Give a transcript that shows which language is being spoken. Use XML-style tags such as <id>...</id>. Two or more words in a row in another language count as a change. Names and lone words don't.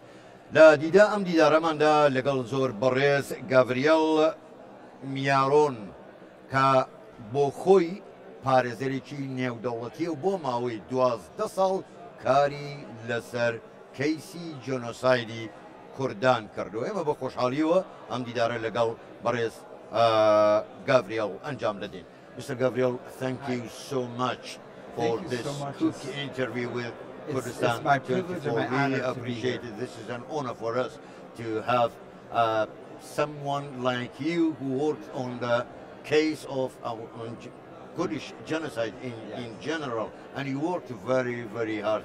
<ckb>لە دیدا ئەم دیدارەماندا لەگەڵ زۆر بەڕێز گاڤریێل میارۆن کە بۆ خۆی پارێزەرێکی نێودەوڵەتی و بۆ ماوەی 12 ساڵ کاری لەسەر کەیسی جێنۆسایدی کوردان کردو. ئێمە بە خۆشحاڵیەوە ئەم دیدارە لەگەڵ بەڕێز گاڤریێل ئەنجام دەدەین.</ckb> <en>Mr. Gavriel, thank you so much for this quick interview with Kurdistan24. We appreciate it. This is an honor for us to have someone like you who worked on the case of Kurdish genocide in general, and you worked very, very hard.</en>